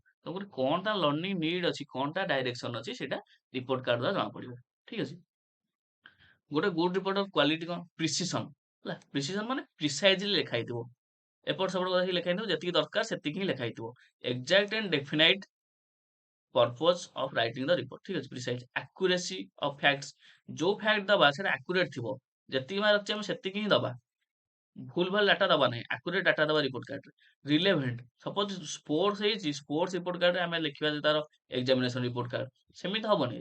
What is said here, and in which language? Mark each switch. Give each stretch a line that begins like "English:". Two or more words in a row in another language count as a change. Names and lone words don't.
Odia: ତେଣୁକରି କଣ ତା
English: learning need
Odia: ଅଛି, କଣ ତା ଡାଇରେକ୍ସନ ଅଛି, ସେଇଟା
English: report card
Odia: ଦ୍ୱାରା ଜଣା ପଡିବ। ଠିକ ଅଛି। ଗୋଟେ
English: good report quality
Odia: କଣ, ପ୍ରିସିସନ। ହେଲା, ପ୍ରିସିସନ ମାନେ ପ୍ରିସାଇଜଲି ଲେଖା ହେଇଥିବ, ଏପଟ ସେପଟ କଥା ଲେଖା ହେଇଥିବ, ଯେତିକି ଦରକାର ସେତିକି ହିଁ ଲେଖା ହେଇଥିବ।
English: exact and definite purpose of writing the report।
Odia: ଠିକ ଅଛି।
English: precise, accuracy of facts,
Odia: ଯୋଉ ଫ୍ୟାକ୍ଟ ଦବା ସେଟା ଆକ୍ୟୁରେଟ ଥିବ, ଯେତିକି ମାର୍କ ଅଛି ଆମେ ସେତିକି ହିଁ ଦବା, ଭୁଲ ଭାଲ ଡାଟା ଦବା ନାହିଁ,
English: accurate data
Odia: ଦବା
English: report cardରେ। relevant, suppose sports
Odia: ହେଇଛି,
English: sports report cardରେ
Odia: ଆମେ ଲେଖିବା ଯେ ତାର
English: examination report card,
Odia: ସେମିତି ହବନି।